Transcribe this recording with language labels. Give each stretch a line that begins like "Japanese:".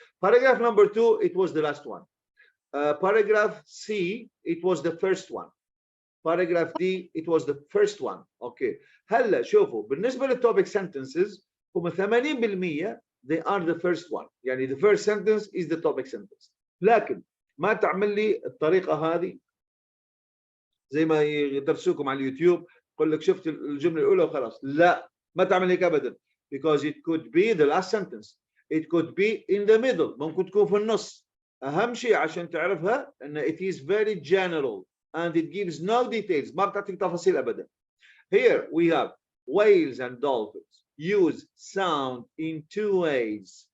English: Paragraph number 2, it was the last one. Paragraph C, it was the first one. Paragraph D, it was the first one. Okay.
Arabic: هلا شوفوا بالنسبة للtopic sentences هم
English: 80% they are the first one.
Arabic: يعني
English: the first sentence is the topic sentence.
Arabic: لكن ما تعمل لي الطريقة هذه زي ما يدرسوكم على اليوتيوب يقول لك شفت الجملة الأولى وخلاص. لا، ما تعمل هيك أبدا.
English: Because it could be the last sentence. It could be in the middle.
Arabic: ممكن تكون في النص. أهم شيء عشان تعرفها إن
English: it is very general and it gives no details.
Arabic: ما بتعطيك تفاصيل أبدا.
English: Here we have whales and dolphins use sound in 2 ways.